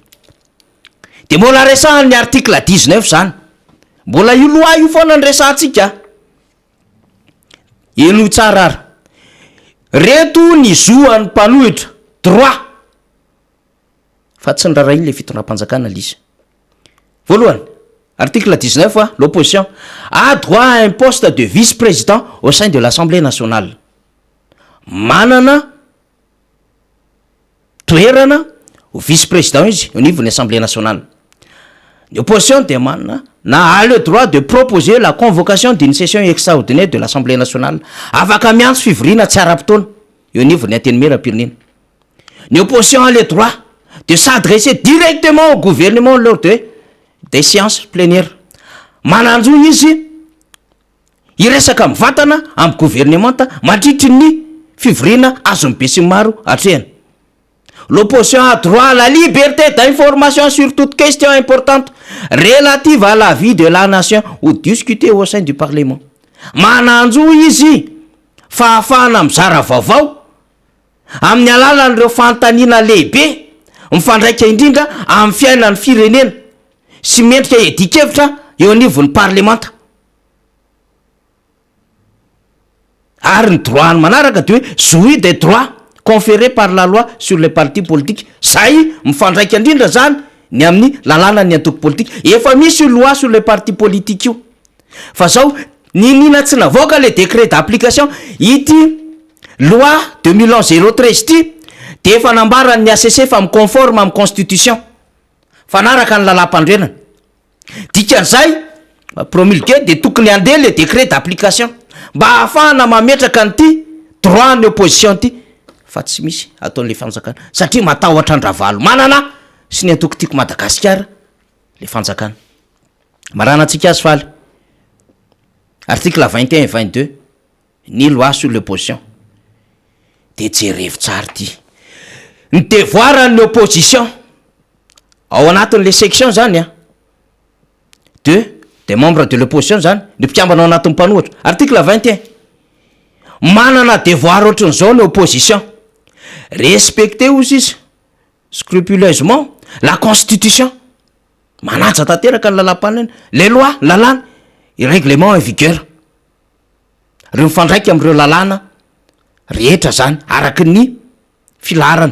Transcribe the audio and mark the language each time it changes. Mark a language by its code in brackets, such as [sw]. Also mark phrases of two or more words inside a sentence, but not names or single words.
[mg] De mbola resahan'ny article 19 zany, mbola io loa io foana ny resahantsika. Eno tsara ary reto ny zoan'ny mpanohitra droit fa tsy nyrarainy le fitondram-panjakana l'izy. Voalohany, [fr] article 19 l'opposition a droit à un poste de vice-président au sein de l'Assemblée nationale. [mg] Manana toerana ho vice-président izy [fr] au niveau de l'Assemblée nationale. L'opposition demande a le droit de proposer la convocation d'une session extraordinaire de l'Assemblée nationale [mg] afaka miantso fivoriana tsy ara-potoana eo niveau ny antenimera-pirenena. [fr] L'opposition a le droit de s'adresser directement au gouvernement lors des séances plénières. [mg] Mananjo izy iresaka mivantana amin'ny gouvernemanta mandritry ny fivoriana azony be sy maro atrehany. [fr] L'opposition a droit à la liberté d'information sur toute question importante relative à la vie de la nation ou discutée au sein du Parlement. [mg] Mananjo izy fa ahafahana mizara vaovao amin'ny alalan'ireo fanontaniana lehibe mifandraika indrindra amin'ny fiainan'ny firenena sy mendrika edikevitra eo anivon'ny parlemanta. Ary ny droit-ny manaraka de hoe [fr] jouit des droits conférés par la loi sur les partis politiques. [mg] Zay mifandraika indrindra zany ny amin'ny lalàna ny antoko politique. Efa misy [fr] loi sur les partis politiques io. [mg] Fa zao ninina tsy navoaka [fr] le décret d'application [mg] ity loi 2011-013 ty de efa nambarany ny ACC fa miconforme amin'ny constitution fanaraka ny lalam-pandrenana. Dikan'izay promulgué de tokony andeha [fr] le décret d'application [mg] mba ahafahana mametraka an'ity droit ny opposition ty fa tsy misy ataon'le fanjakana satria matahotra andravalo manana sy ny antoko tiako Madagasikara le fanjakana. Marana antsika azy faly article 21 et 22 ny [fr] loi sur l'opposition [mg] de jerevo tsara ty ny devoir ny opposition ao anatin'le section zany [fr] des membres de l'opposition [mg] zany ny mpikambana ao anatin'ny mpanohatra. Article 21 manana devoir ohatran'izao ny opposition, respecter ozy izy [fr] scrupuleusement la constitution, [mg] manaja tanteraka ny lalam-panena, [fr] les lois lalàna, i règlement en vigueur, [mg] reo mifandraika am'ireo lalàna rehetra zany araky ny filarana.